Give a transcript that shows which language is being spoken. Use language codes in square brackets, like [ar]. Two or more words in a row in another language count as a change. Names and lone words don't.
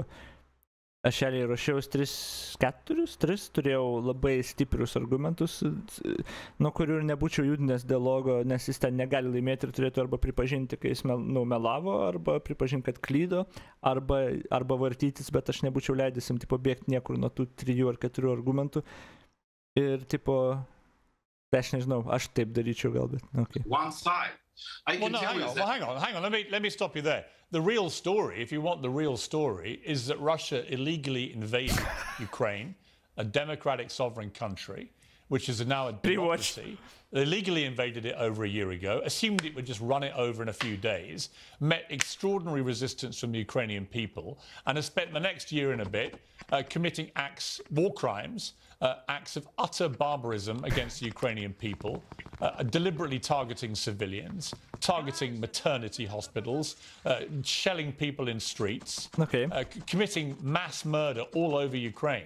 [lt] Aš realiai ruošiaus 3 turėjau labai stiprius argumentus, nuo kurių ir nebūčiau judinęs dialogo, nes jis ten negali laimėti ir turėtų arba pripažinti, kai jis melavo, arba pripažinti, kad klydo, arba vartytis, bet aš nebūčiau leidęs jam bėgti niekur nuo tų 3 ar 4 argumentų. Ir aš nežinau, aš taip daryčiau galbūt. [en] Okay. One side. Hang on. Let me stop you there. The real story, if you want the real story, is that Russia illegally invaded Ukraine, a democratic sovereign country, which is now a democracy. They illegally invaded it over a year ago, assumed it would just run it over in a few days, met extraordinary resistance from the Ukrainian people, and has spent the next year and a bit committing war crimes, acts of utter barbarism against the Ukrainian people, deliberately targeting civilians, targeting maternity hospitals, shelling people in streets, committing mass murder all over Ukraine.